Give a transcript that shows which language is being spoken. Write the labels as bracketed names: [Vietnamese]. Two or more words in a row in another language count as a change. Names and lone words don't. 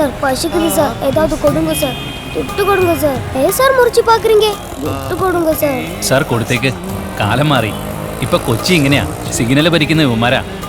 [Tamil] பசிக்குது சார், ஏதாவது கொடுங்க சார், துட்டு கொடுங்க சார். ஏன் சார் முறிச்சு பாக்குறீங்க? துட்டு கொடுங்க சாർ. [Malayalam] സാർ കൊടുത്തേക്ക്, കാലം മാറി. ഇപ്പൊ കൊച്ചി ഇങ്ങനെയാ, സിഗ്നല് ഭരിക്കുന്ന ഇവന്മാരാ.